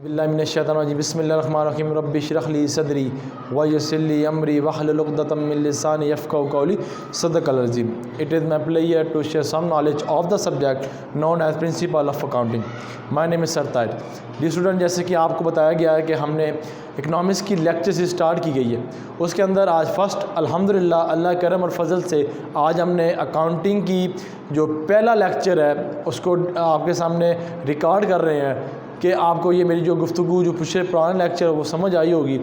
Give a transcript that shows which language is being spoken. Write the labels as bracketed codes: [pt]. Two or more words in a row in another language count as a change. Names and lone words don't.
[ar] بسم الله الرحمن الرحيم بسم الله الرحمن الرحيم رب اشرح لي صدري ويسر لي أمري واحلل عقدة من لساني يفقهوا قولي صدق الله العظيم. [en] It is my pleasure to share some knowledge of the subject known as principle of accounting. My name is Sartaj. Dear student, [ur] جیسے کہ آپ کو بتایا گیا ہے کہ ہم نے اکنامکس کی لیکچر سے سٹارٹ کی گئی ہے، اس کے اندر آج فرسٹ الحمدللہ اللہ کرم اور فضل سے آج ہم نے اکاؤنٹنگ کی جو پہلا لیکچر ہے اس کو آپ کے سامنے ریکارڈ کر رہے ہیں کہ آپ کو یہ میری جو گفتگو جو پچھلے پرانے لیکچر وہ سمجھ آئی ہوگی.